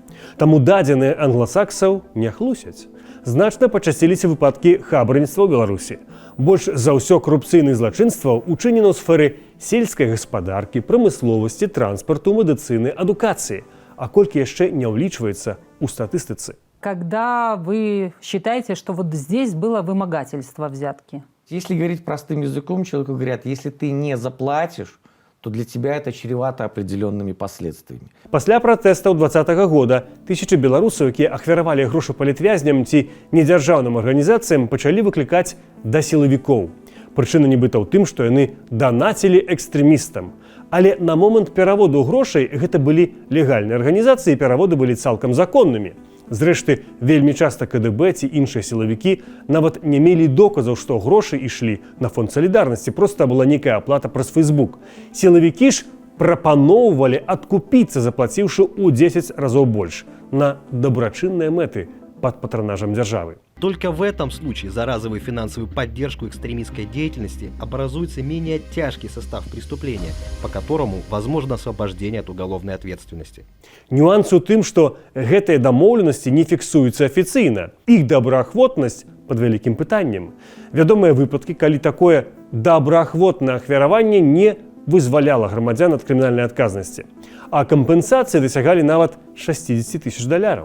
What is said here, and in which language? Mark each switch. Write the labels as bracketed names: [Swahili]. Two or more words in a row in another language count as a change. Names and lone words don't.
[Belarusian] Таму дадзеныя англасаксаў не хлусяць. Значна пачасціліся выпадкі хабарніцтва ў Беларусі. Больш за ўсё карупцыйных злачынстваў учынена ў сферы сельскай гаспадаркі, прамысловасці, транспарту, медыцыны, адукацыі. А колькі яшчэ не ўлічваецца ў статыстыцы. [Russian] Когда вы считаете, что вот здесь было вымогательство взятки? Если говорить простым языком, человеку говорят: если ты не заплатишь, то для тебя это чревато определенными последствиями. [Belarusian] Пасля пратэстаў 20-го года тысячы беларусаў, якія ахвяравалі грошы палітвязням ці недзяржаўным арганізацыям, пачалі выклікаць да сілавікоў. Прычына нібыта ў тым, што яны данацілі экстрэмістам. Але на момант пераводу грошай гэта былі легальныя арганізацыі, і пераводы былі цалкам законнымі. Зрэшты, вельмі часта КДБ ці іншыя сілавікі нават не мелі доказаў, што грошы ішлі на фонд салідарнасці, проста была нейкая аплата праз Фейсбук. Сілавікі ж прапаноўвалі адкупіцца, заплаціўшы ў 10 разоў больш на дабрачынныя мэты пад патронажам дзяржавы. [Russian] Только в этом случае за разовую финансовую поддержку экстремистской деятельности образуется менее тяжкий состав преступления, по которому возможно освобождение от уголовной ответственности. [Belarusian] Нюанс у тым, што гэтыя дамоўленасці не фіксуюцца афіцыйна. Іх добраахвотнасць пад вялікім пытаннем. Вядомыя выпадкі, калі такое добраахвотнае ахвяраванне не вызваляла грамадзян ад крымінальнай адказнасці, а кампенсацыі дасягалі нават $60 000.